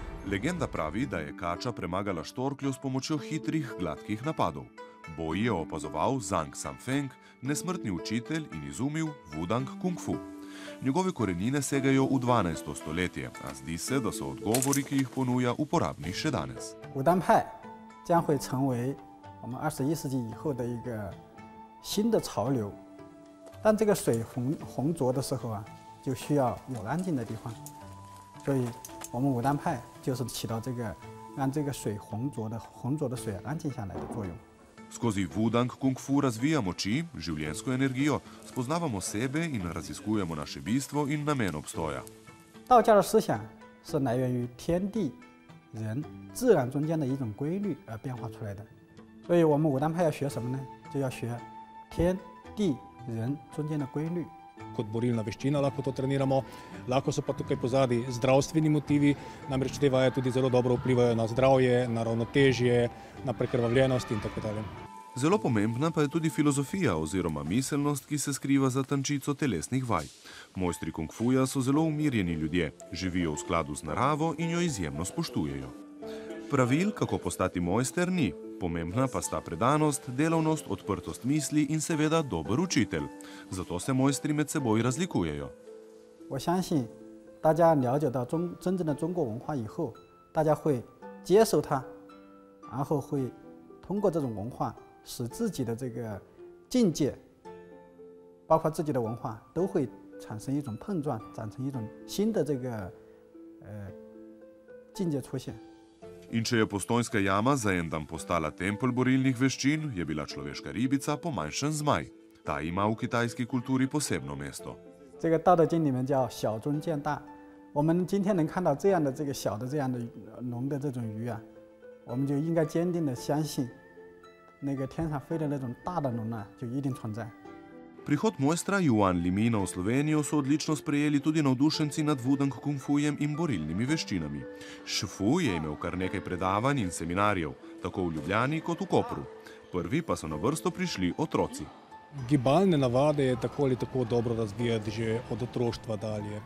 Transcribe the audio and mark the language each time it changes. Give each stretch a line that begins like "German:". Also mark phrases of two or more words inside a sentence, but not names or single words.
Slovenian: Legenda pravi, da je kača premagala štorkljo s pomočjo hitrih, gladkih napadov. Boj je opazoval Zhang Samfeng, nesmrtni učitelj in izumil Wudang Kung Fu. Njegove korenine segajo v 12. stoletje, a zdi se, da so odgovori, ki jih ponuja, uporabni še danes.
Chinese: 武当派将会成为我们21世纪以后的一个新的潮流。当这个水浑浊的时候啊，就需要有安静的地方，所以我们武当派就是起到这个让这个水浑浊的水安静下来的作用。
Slovenian: Skozi Wudang Kung Fu razvijamo moči, življenjsko energijo, spoznavamo sebe in raziskujemo naše bistvo in namen obstoja.
Chinese: 道家的思想是来源于天地人自然中间的一种规律而变化出来的，所以我们武当派要学什么呢？就要学天地人中间的规律。
Slovenian: Kot borilna veščina lahko to treniramo, lahko so pa tukaj pozadaj zdravstveni motivi, namreč te vaje tudi zelo dobro vplivajo na zdravje, na ravnotežje, na prekrvavljenost in tako dalje. Zelo pomembna pa je tudi filozofija oziroma miselnost, ki se skriva za tančico telesnih vaj. Mojstri kung fuja so zelo umirjeni ljudje, živijo v skladu z naravo in jo izjemno spoštujejo. Pravil, kako postati mojster, ni. Pomembna pa sta predanost, delavnost, odprtost misli in seveda dober učitelj. Zato se mojstri med seboj razlikujejo.
Chinese: 我相信大家了解到真正的中国文化以后，大家会接受它，然后会通过这种文化，使自己的这个境界，包括自己的文化，都会产生一种碰撞，产生一种新的这个境界出现。
Slovenian: In če je Postojnska jama za en dan postala tempelj borilnih veščin, je bila človeška ribica pomanjšan zmaj. Ta ima v kitajski kulturi posebno mesto.
Chinese: 这个《道德经》里面叫小中见大，我们今天能看到这样的这个小的这样的龙的这种鱼啊，我们就应该坚定的相信，那个天上飞的那种大的龙呢，就一定存在。
Slovenian: Prihod mojstra Juan Limina v Slovenijo so odlično sprejeli tudi navdušenci nad Wudang Kung Fujem in borilnimi veščinami. Šifu je imel kar nekaj predavanj in seminarjev, tako v Ljubljani kot v Kopru. Prvi pa so na vrsto prišli otroci. Gibalne navade je tako ali tako dobro razvijati že od otroštva dalje.